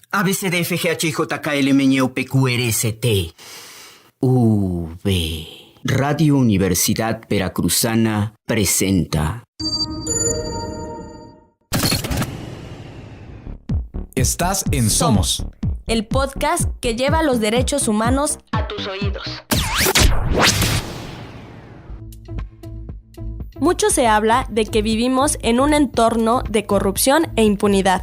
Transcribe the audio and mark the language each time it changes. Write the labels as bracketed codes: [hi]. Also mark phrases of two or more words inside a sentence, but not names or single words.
[en] A, B, C, D, F, G, H, I, J, K, L, M, N, O, P, Q, R, S, T, U, V. [es] Radio Universidad Veracruzana presenta. Estás en Somos, el podcast que lleva los derechos humanos a tus oídos. Mucho se habla de que vivimos en un entorno de corrupción e impunidad.